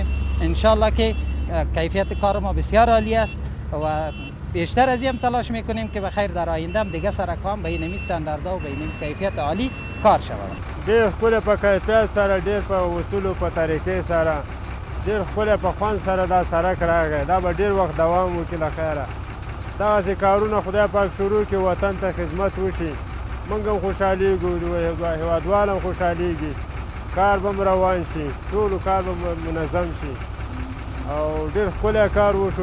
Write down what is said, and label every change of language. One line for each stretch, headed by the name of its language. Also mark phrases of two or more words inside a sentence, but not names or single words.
Persian: انشالله که کیفیت کار ما بسیار عالی است و بیشتر از این تلاش میکنیم که بخیر در آینده هم دیگه سرک هم به این استانداردها و به این کیفیت عالی کار شود.
Pashto: ډیر ښکلی په کیفیت سره، ډیر په اصولو په طریقې سره، ډیر ښکلی په خوند سره دا سړک راغی. دا به ډیر وخت دوام وکړي له خیره. دغسې کارونه خدای پاک شروع کړي، وطن ته خدمت وشي، موږ هم خوشحالیږو، هیوادوال هم خوشحالیږي، کار به م روان شي، ټولو کار به منظم شي او ډیر ښکلی کار وشو.